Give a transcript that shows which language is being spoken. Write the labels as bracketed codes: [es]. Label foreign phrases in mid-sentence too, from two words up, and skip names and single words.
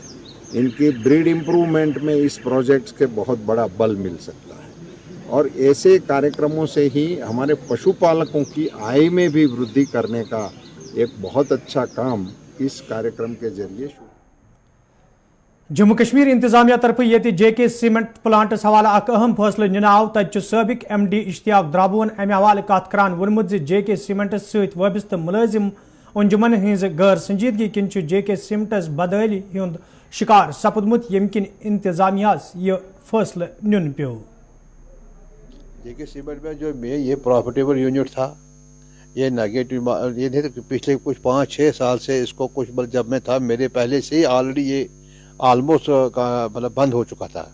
[hi] इनकी [en] breed improvement [hi] में इस प्रोजेक्ट्स के बहुत बड़ा बल मिल सकता है और ऐसे कार्यक्रमों से ही हमारे पशुपालकों की आय में भी वृद्धि करने का एक बहुत अच्छा काम इस कार्यक्रम के जरिए [ks] जम्मू कश्मीर इंतजामिया तरफ ये JK सीमेंट प्लांटस हवाला अक अहम फैसला निन आव तत सबक MD इश्तियाक द्राबुन अमे हवाले कत करान वोनमुत JK सीमेंटस सहित वाबस्त मुलाजिम अंजुमन हज गैर संजीदगी किन JK सीमेंटस बदली हुंद शिकार सपदमुत यम किन इंतजामियास ये फैसला निन पे। [hi] JK सीमेंट में जो ये [en] profitable unit [hi] था, ये नेगेटिव ये नहीं, पिछले कुछ 5-6 साल से इसको कुछ जब मैं था मेरे पहले से ही ऑलरेडी ये आलमोस्ट मतलब बंद हो चुका था।